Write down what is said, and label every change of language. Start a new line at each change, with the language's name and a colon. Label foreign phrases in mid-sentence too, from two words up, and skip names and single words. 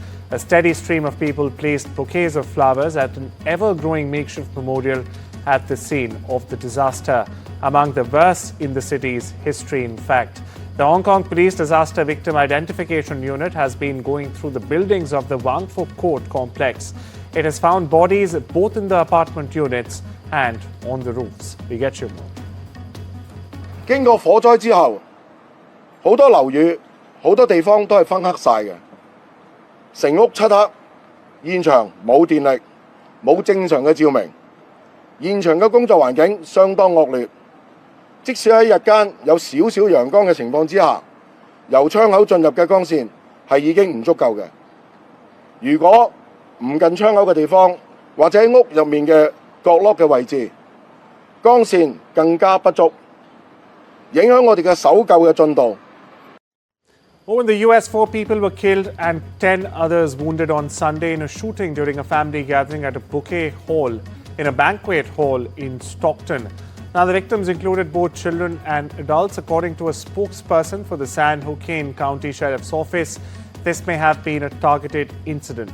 English: A steady stream of people placed bouquets of flowers at an ever-growing makeshift memorial at the scene of the disaster, among the worst in the city's history, in fact. The Hong Kong Police Disaster Victim Identification Unit has been going through the buildings of the Wang Fuk Court complex. It has found bodies both in the apartment units and on the roofs. We get you more.
Cantonese: 經過火災之後，好多樓宇、好多地方都係昏黑晒嘅，成屋漆黑，現場冇電力，冇正常嘅照明，現場嘅工作環境相當惡劣。即使喺日間有少少陽光嘅情況之下，由窗口進入嘅光線係已經唔足夠嘅。如果唔近窗口嘅地方，或者喺屋入面嘅角落嘅位置，光線更加不足，影響我哋嘅搜救嘅進度。
English: Oh, in the US, 4 people were killed and 10 others wounded on Sunday in a shooting during a family gathering at a bouquet hall in a banquet hall in Stockton. Now, the victims included both children and adults. According to a spokesperson for the San Joaquin County Sheriff's Office, this may have been a targeted incident.